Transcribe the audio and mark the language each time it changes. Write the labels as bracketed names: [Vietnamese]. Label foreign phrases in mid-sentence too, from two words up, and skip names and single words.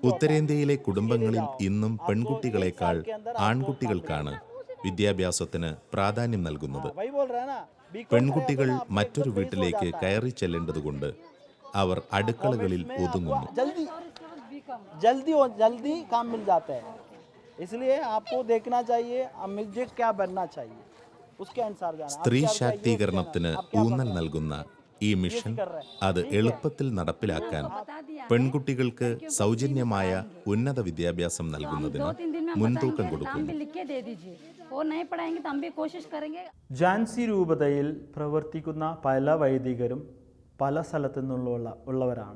[Malayalam] ഉത്തരേന്ത്യയിലെ കുടുംബങ്ങളിൽ ഇന്നും പെൺകുട്ടികളെക്കാൾ ആൺകുട്ടികൾക്കാണ് വിദ്യാഭ്യാസത്തിന് പ്രാധാന്യം നൽകുന്നത്. [Hindi] वही बोल रहा है ना, [Malayalam] പെൺകുട്ടികൾ മറ്റൊരു വീട്ടിലേക്ക് കയറി ചെല്ലേണ്ടതുകൊണ്ട് അവർ അടുക്കളകളിൽ ഒതുങ്ങുന്നു. [Hindi] जल्दी काम मिल जाता है, इसलिए आपको देखना चाहिए मुझे क्या बनना चाहिए, उसके अनुसार जाना. [Malayalam] സ്ത്രീ ശാക്തീകരണത്തിന് ഊന്നൽ നൽകുന്ന ഈ മിഷൻ അത് എളുപ്പത്തിൽ നടപ്പിലാക്കാൻ പെൺകുട്ടികൾക്ക് സൗജന്യമായ ഉന്നത വിദ്യാഭ്യാസം നൽകുന്നതിന് മുൻതൂക്കം കൊടുക്കുന്നു. ജാൻസി രൂപതയിൽ പ്രവർത്തിക്കുന്ന പല വൈദികരും പല സ്ഥലത്തു നിന്നുള്ളവരാണ്.